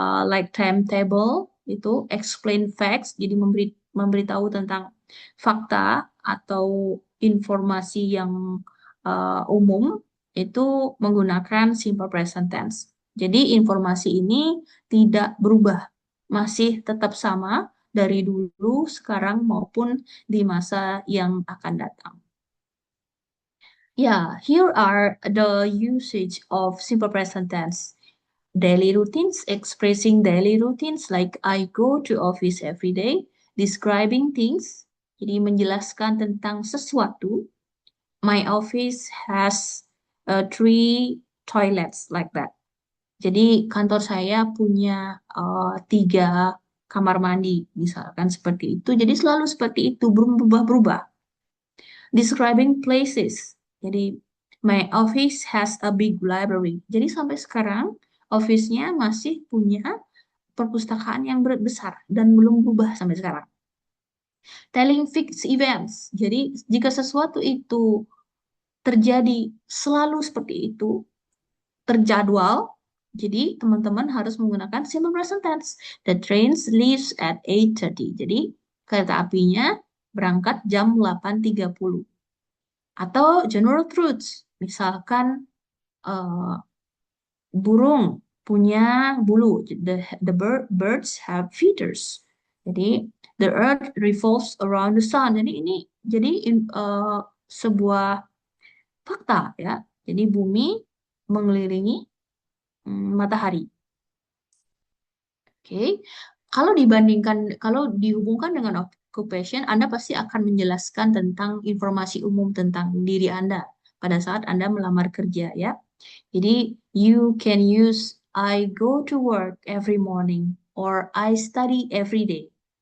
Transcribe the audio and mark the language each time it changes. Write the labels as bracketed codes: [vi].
[en] like timetable, [id] itu [en] explain facts, [id] jadi memberitahu tentang fakta atau informasi yang umum, itu menggunakan simple present tense. Jadi informasi ini tidak berubah, masih tetap sama dari dulu, sekarang maupun di masa yang akan datang. [en] Yeah, here are the usage of simple present tense. Daily routines, expressing daily routines like I go to office every day, describing things, [id] jadi menjelaskan tentang sesuatu. [en] My office has three toilets like that. [id] Jadi kantor saya punya 3 kamar mandi, misalkan seperti itu. Jadi selalu seperti itu, berubah-berubah. [en] Describing places. [id] Jadi, [en] my office has a big library. [id] Jadi sampai sekarang, office-nya masih punya perpustakaan yang besar dan belum berubah sampai sekarang. [en] Telling fixed events. [id] Jadi, jika sesuatu itu terjadi selalu seperti itu, terjadwal, jadi teman-teman harus menggunakan simple present tense. [en] The train leaves at 8:30. [id] Jadi, kereta apinya berangkat jam 8:30. Atau [en] general truths, [id] misalkan burung punya bulu, [en] the birds have feathers. [id] Jadi [en] the earth revolves around the sun. [id] Jadi ini sebuah fakta ya. Jadi bumi mengelilingi matahari. Oke. Kalau dihubungkan dengan occupation, Anda pasti akan menjelaskan tentang informasi umum tentang diri Anda pada saat Anda melamar kerja ya. Jadi [en] you can use I go to work every morning or I study every day.